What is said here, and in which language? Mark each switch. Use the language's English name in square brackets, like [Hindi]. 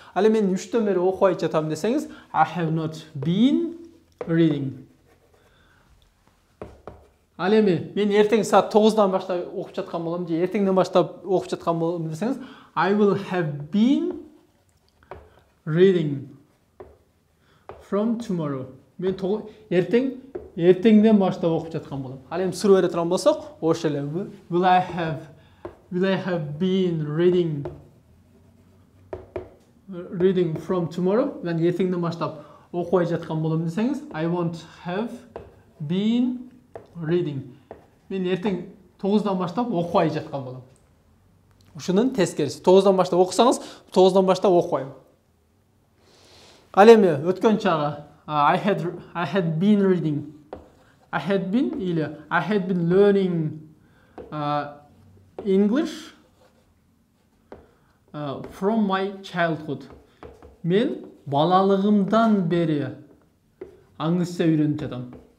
[Kyrgyz] Ал эми мен 3'ten beri окубай жатам десеңиз, [English] I have not been reading. [Kyrgyz] Ал эми мен эртең саат 9'дан баштап окуп жаткан болом, же эртеңден баштап окуп жаткан болом десеңиз, [English] I will have been reading from tomorrow. [Kyrgyz] Мен эртеңден баштап окуп жаткан болом. Ал эми суроо бере турган болсок, ошо эле [English] will I have been reading from tomorrow? [Kyrgyz] Мен эртеңден баштап окубай жаткан болом десеңиз, [English] I won't have been reading. [Kyrgyz] Мен эртең 9'дан баштап окубай жаткан болом. Ушунун тескериси. 9'дан баштап окусаңыз, 9'дан баштап окубайм. Ал эми өткөн чагы [English] I had been reading. I had been learning English from my childhood. [Kyrgyz] Мен балалыгымдан бери аңгыча үйрөнүп жатам.